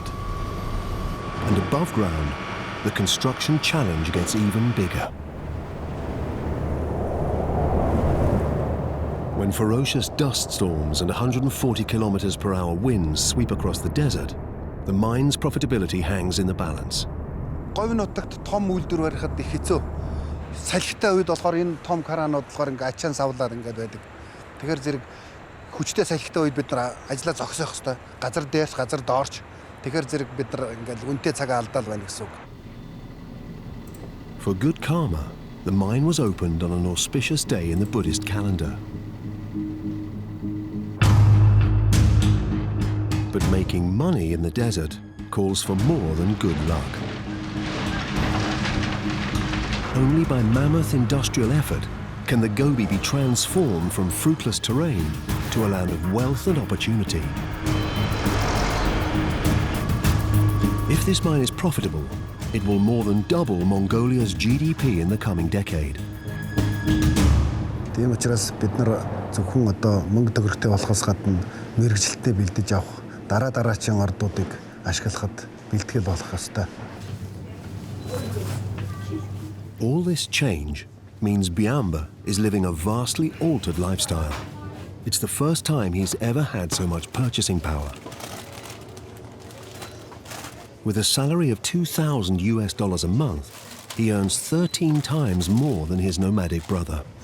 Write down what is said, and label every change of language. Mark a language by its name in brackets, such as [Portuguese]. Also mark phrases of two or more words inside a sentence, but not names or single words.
[English] And above ground, the construction challenge gets even bigger. When ferocious dust storms and 140 kilometers per hour winds sweep across the desert, the mine's profitability hangs in the balance. [Mongolian] Говь нутагт том үйлдвэр барихад их хэцүү. Салхитай үед болохоор энэ том краанууд болохоор ингээ ачаан савлаад ингээд байдаг. Тэгэхээр зэрэг хүчтэй салхитай үед бид нар ажиллаа зогсоох хэрэгтэй. Газар дээш, газар доорч. Тэгэхээр зэрэг бид нар ингээд үнэтэй цагаа алдаал байна гэсэн үг. [English] For good karma, the mine was opened on an auspicious day in the Buddhist calendar. But making money in the desert calls for more than good luck. Only by mammoth industrial effort can the Gobi be transformed from fruitless terrain to a land of wealth and opportunity. If this mine is profitable, it will more than double Mongolia's GDP in the coming decade. [Mongolian] Тийм учраас бид нар зөвхөн одоо мөнгө төгрөгтэй болохоос гадна мэрэгжилтэд бэлдэж авах дараагийн ордуудыг ашиглахад бэлтгэл болох ёстой. [English] All this change means Biamba is living a vastly altered lifestyle. It's the first time he's ever had so much purchasing power. With a salary of $2,000 a month, he earns 13 times more than his nomadic brother.